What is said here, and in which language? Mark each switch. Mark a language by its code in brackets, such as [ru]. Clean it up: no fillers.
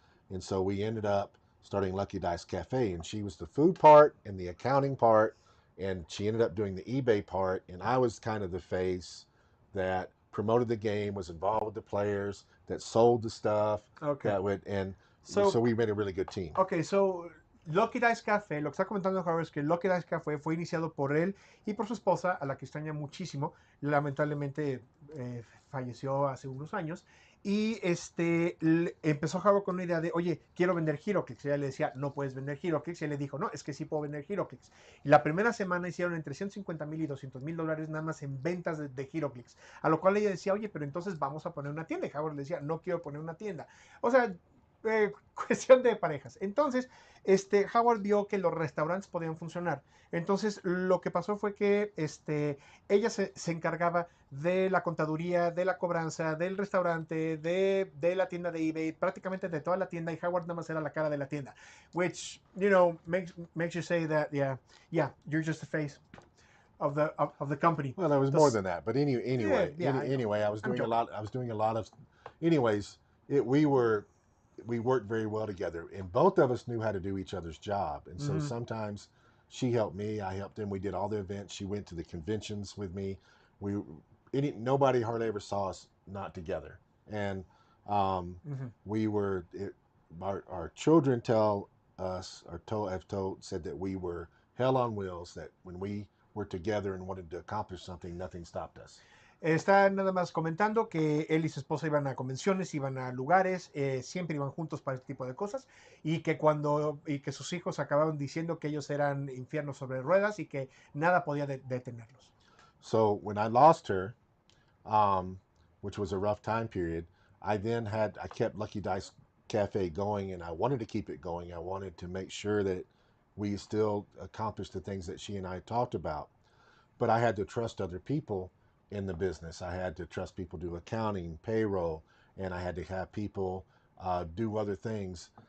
[en] And so we ended up starting Lucky Dice Cafe, and she was the food part and the accounting part, and she ended up doing the eBay part, and I was kind of the face that promoted the game, was involved with the players, that sold the stuff, that would, and so we made a really good team. [es] Okay, so Lucky Dice Café, lo que está comentando Howard es que Lucky Dice Café fue iniciado por él y por su esposa, a la que extraña muchísimo. Lamentablemente falleció hace unos años. Y empezó Howard con una idea de, oye, quiero vender HeroClix. Y ella le decía, no puedes vender HeroClix. Y él le dijo, no, es que sí puedo vender HeroClix. Y la primera semana hicieron entre $150,000 y $200,000 nada más en ventas de HeroClix. A lo cual ella decía, oye, pero entonces vamos a poner una tienda. Y Howard le decía, no quiero poner una tienda. O sea, cuestión de parejas. Entonces, Howard vio que los restaurantes podían funcionar. Entonces, lo que pasó fue que ella se encargaba de la contaduría, de la cobranza, del restaurante, de la tienda de eBay, prácticamente de toda la tienda, y Howard nada más era la cara de la tienda. [en] Which, makes you say that, yeah, you're just the face of the company. Well, there was more than that, but anyway, I was doing a lot of, anyways, we worked very well together, and both of us knew how to do each other's job. And so sometimes she helped me, I helped him. We did all the events. She went to the conventions with me. Nobody hardly ever saw us not together. And we were, our children tell us, said that we were hell on wheels, that when we were together and wanted to accomplish something, nothing stopped us. [es] Está nada más comentando que él y su esposa iban a convenciones, iban a lugares, siempre iban juntos para este tipo de cosas, y que sus hijos acabaron diciendo que ellos eran infiernos sobre ruedas y que nada podía detenerlos. [en] So when I lost her, which was a rough time period, I kept Lucky Dice Cafe going, and I wanted to keep it going. I wanted to make sure that we still accomplished the things that she and I talked about. But I had to trust other people in the business. I had to trust people do accounting, payroll, and I had to have people do other things.